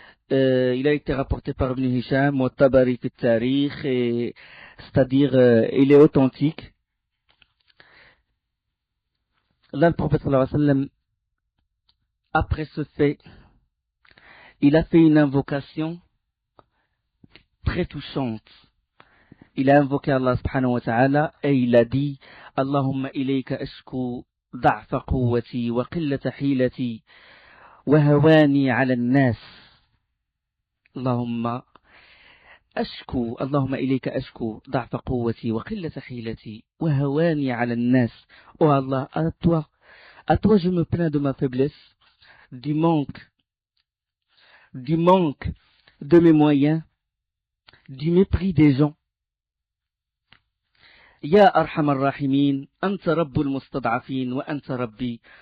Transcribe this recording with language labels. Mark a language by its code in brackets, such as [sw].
[fr] Il a été rapporté par Ibn Hisham, au Tabari fi Tarikh, c'est-à-dire il est authentique. Là, le prophète sallallahu alayhi wa sallam, après ce fait, il a fait une invocation très touchante. Il a invoqué Allah subhanahu wa ta'ala et il a dit [ar] Allahumma ilayka ashku ضعف قوتي وقلة حيلتي وهواني على الناس اللهم إليك أشكو ضعف قوتي وقلة حيلتي وهواني على الناس. [fr] Oh Allah, à toi je me plains de ma faiblesse, du manque de mes moyens, du mépris des gens. [ar] Ya Arhamar Rahimin, Anta Rabbul Mustad'afin wa Anta Rabbi.